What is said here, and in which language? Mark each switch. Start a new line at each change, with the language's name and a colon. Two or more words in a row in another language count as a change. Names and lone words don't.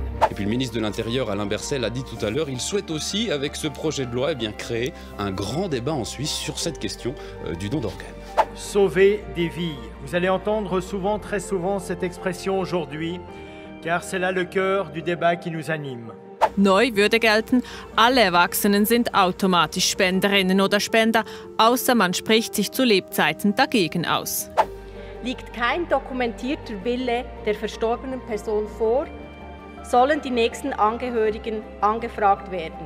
French: Et puis le ministre de l'Intérieur, Alain Berset, l'a dit tout à l'heure, il souhaite aussi, avec ce projet de loi, créer un grand débat en Suisse sur cette question du don d'organes. Sauver des vies. Vous allez entendre souvent, très souvent, cette expression aujourd'hui, car c'est là le cœur du débat qui nous anime.
German: Neu würde gelten, alle Erwachsenen sind automatisch Spenderinnen oder Spender, außer man spricht sich zu Lebzeiten dagegen aus. Liegt kein dokumentierter Wille der verstorbenen Person vor, sollen die nächsten Angehörigen angefragt werden.